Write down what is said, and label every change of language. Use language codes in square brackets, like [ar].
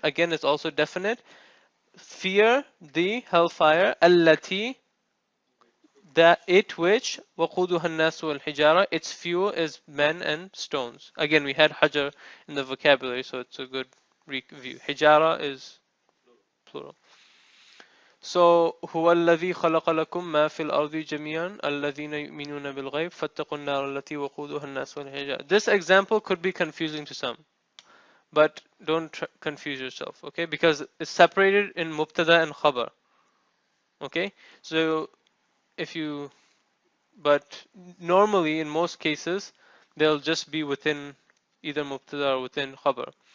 [en] Again, it's also definite. Fear the hellfire. Allati. That it which. [ar] وَقُودُهَا النَّاسُ وَالْحِجَارَةُ. [en] Its fuel is men and stones. Again, we had hajar in the vocabulary, so it's a good review. Hijara is plural. [ar] So هو الذي خلق لكم ما في الأرض جميعا الذين يؤمنون بالغيب فاتقوا النار التي وقودها الناس والحجارة. [en] This example could be confusing to some, but don't confuse yourself, okay? Because it's separated in mubtada and khabar, okay? So if you, but normally in most cases they'll just be within either mubtada or within khabar.